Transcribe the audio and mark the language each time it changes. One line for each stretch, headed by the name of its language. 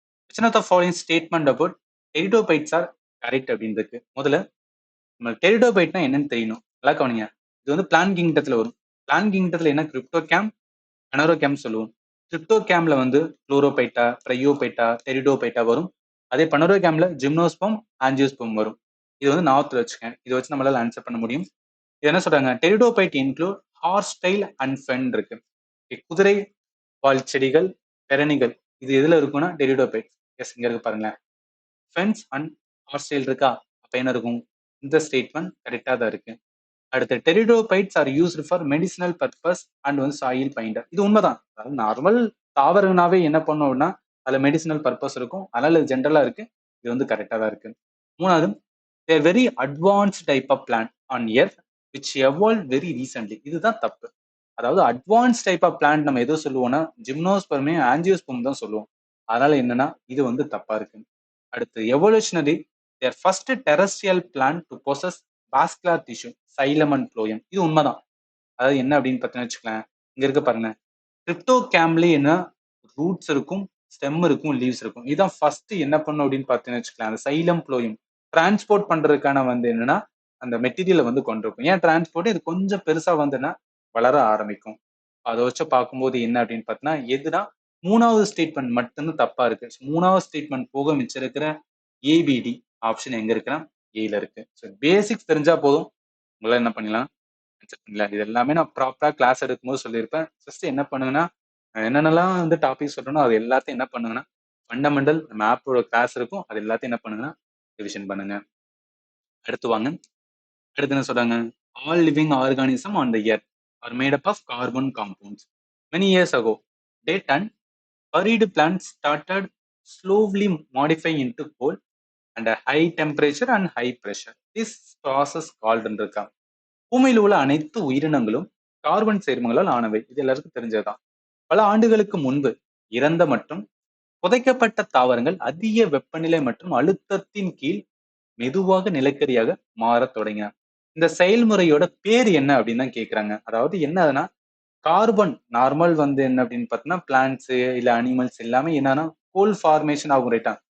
English: which one of the following statement about pteridophytes are correct
Tamil: அப்படின்னு இருக்கு. முதல்ல நம்ம டெரிடோபைட்னா என்னன்னு தெரியணும். நல்லா கவனிங்க. இது வந்து பிளான் கிங்டத்துல வரும். பிளான் கிங்டத்துல என்ன கிரிப்டோகேம், அனரோகேம் சொல்லுவோம். கிரிப்டோகேம்ல வந்து குளோரோபைட்டா, ட்ரையோபைட்டா, டெரிடோபைட்டா வரும். அதே பனரோகேம்ல ஜிம்னோஸ்பம், ஆஞ்சியோஸ்பம் வரும். இது வந்து ஞாபகத்துல வச்சுக்கேன். இதை வச்சு நம்மளால ஆன்சர் பண்ண முடியும். இது என்ன சொல்றாங்க,
English: pteridophyte include horsetail and fern
Tamil: இருக்கு. குதிரை வால் செடிகள், பெரணிகள், இது எதுல இருக்கும்னா டெரிடோபைட். எஸ் இங்க இருக்கு பாருங்களேன். ஃபென்ஸ் அண்ட் ஹார்ஸ்டைல் இருக்கா, அப்ப என்ன இருக்கும், இந்த ஸ்டேட்மெண்ட் கரெக்டா தான் இருக்கு.
English: அடுத்து pteridophytes are used for medicinal purpose and வந்து soil binder.
Tamil: இது உண்மைதான். அதாவது நார்மல் தாவரங்களாவே என்ன பண்ணோம்னா அதுல மெடிசினல் பர்பஸ் இருக்கும். அதனால இது ஜென்ரலா இருக்கு. இது வந்து கரெக்டா தான் இருக்கு.
English: மூணாவது, a very advanced type of plant on earth which evolved very recently.
Tamil: இதுதான் தப்பு. அதாவது அட்வான்ஸ் டைப் ஆஃப் பிளான்ட் நம்ம எதோ சொல்லுவோம்னா ஜிம்னோஸ்பர்மே ஆஞ்சியோஸ்பர்ம் தான் சொல்லுவோம். அதனால என்னன்னா இது வந்து தப்பா இருக்கு.
English: அடுத்து evolutionary their first terrestrial plant to possess vascular tissue, xylem and phloem.
Tamil: இது உண்மைதான். அதாவது என்ன அப்படின்னு பார்த்தீங்கன்னு வச்சுக்கலாம், இங்க இருக்க பாருங்க, கிரிப்டோகேம்ல என்ன ரூட்ஸ் இருக்கும், ஸ்டெம் இருக்கும், லீவ்ஸ் இருக்கும். இதான் ஃபர்ஸ்ட் என்ன பண்ணும் அப்படின்னு பார்த்தீங்கன்னு வச்சுக்கலாம், அந்த சைலம் ப்ளோயம் டிரான்ஸ்போர்ட் பண்றதுக்கான வந்து என்னன்னா அந்த மெட்டீரியலை வந்து கொண்டிருக்கும். ஏன் டிரான்ஸ்போர்ட், இது கொஞ்சம் பெருசா வந்துன்னா வளர ஆரம்பிக்கும். அதை வச்சு பார்க்கும்போது என்ன அப்படின்னு பார்த்தீங்கன்னா எதுனா மூணாவது ஸ்டேட்மெண்ட் மட்டும்தான் தப்பா இருக்கு. மூணாவது ஸ்டேட்மெண்ட் போக மிச்சம் இருக்கிற ஏபிடி ஆப்ஷன் எங்க இருக்குன்னா ஏல இருக்கு. ஸோ பேசிக்ஸ் தெரிஞ்சா போதும், உங்களால என்ன பண்ணலாம் ஆன்சர் பண்ணலாம். இது எல்லாமே நான் ப்ராப்பரா கிளாஸ் எடுக்கும்போது சொல்லியிருப்பேன். ஜஸ்ட் என்ன பண்ணுங்கன்னா என்னென்னலாம் வந்து டாபிக் சொல்றேனோ அது எல்லாத்தையும் என்ன பண்ணுங்கன்னா ஃபண்டமெண்டல் நம்ம ஆப்போட கிளாஸ் இருக்கும், அது எல்லாத்தையும் என்ன பண்ணுங்கன்னா ரிவிஷன் பண்ணுங்க. அடுத்து வாங்க. அடுத்து என்ன சொல்றாங்க,
English: all living organism on the earth are made up of carbon compounds. Many years ago, dead and buried plants started slowly modifying into coal and a high temperature and high pressure. This process called இருக்கா.
Tamil: பூமியில் உள்ள அனைத்து உயிரினங்களும் carbon சேர்மங்களால் ஆனவை. இது எல்லாருக்கும் தெரிஞ்சதுதான். பல ஆண்டுகளுக்கு முன்பு இறந்த மற்றும் புதைக்கப்பட்ட தாவரங்கள் அதிக வெப்பநிலை மற்றும் அழுத்தத்தின் கீழ் மெதுவாக நிலக்கரியாக மாறத் தொடங்கின. இந்த செயல்முறையோட பேர் என்ன அப்படின்னு தான் கேக்குறாங்க. அதாவது என்னதுன்னா, கார்பன் நார்மல் வந்து என்ன அப்படின்னு பார்த்தீங்கன்னா, பிளான்ட்ஸ் இல்ல அனிமல்ஸ் எல்லாமே என்னன்னா கோல் ஃபார்மேஷன் ஆகும், ரைட்டா?